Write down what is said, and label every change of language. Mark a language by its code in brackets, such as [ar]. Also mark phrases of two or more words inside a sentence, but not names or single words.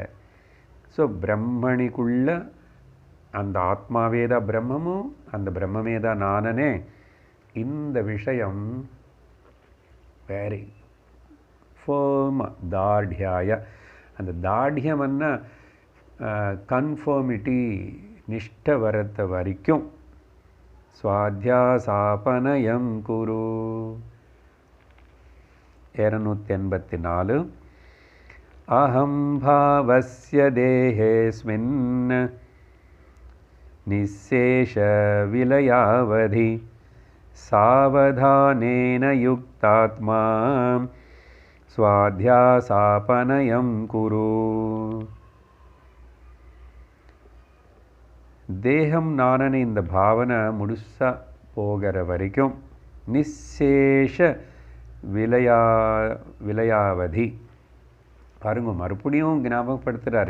[ta] ஸோ பிரம்மணிக்குள்ள அந்த ஆத்மாவே தான் பிரம்மமும், அந்த பிரம்மமே தான் நானனே. இந்த விஷயம் [en] very firm [ta] தார்டியாய. அந்த தார்டியம்னா கன்ஃபர்மிட்டி, நிஷ்ட வரத்த வரைக்கும் [sa] स्वाध्यासापनयं कुरु. 284 अहं भावस्य देहेऽस्मिन् निःशेष विलयावधि सावधानेन युक्तात्मा स्वाध्यासापनयं कुरु. [ta] தேகம் நானனு இந்த பாவனை முழுசா போகிற வரைக்கும் [sa] निःशेष विलयावधि [ta] பாருங்க, மறுபடியும் ஞாபகப்படுத்துகிறார்.